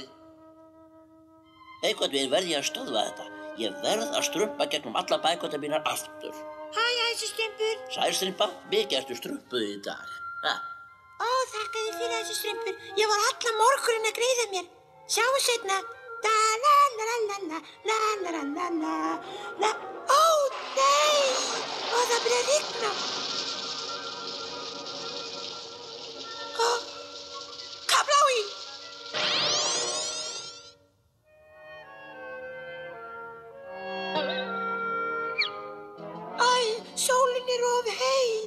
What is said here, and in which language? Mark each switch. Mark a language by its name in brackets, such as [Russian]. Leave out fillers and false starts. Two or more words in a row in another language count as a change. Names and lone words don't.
[Icelandic] Einhvern veginn verð ég að stöðva þetta. Ég verð að strumpa gegnum alla bækurnar mínar aftur. Hæ, æsistrumpur. Sælstrympa, mikið ertu strumpuð í dag. Ha? Ó, þakka þér fyrir, æsistrumpur. Ég var allan morguninn að greiða mér. Sjáum seinna. Da-la-la-la-la-la-la-la-la-la-la. Ó, nei! Ó, það byrja að rigna. Ó, Kablái! Æ, sólin of heit.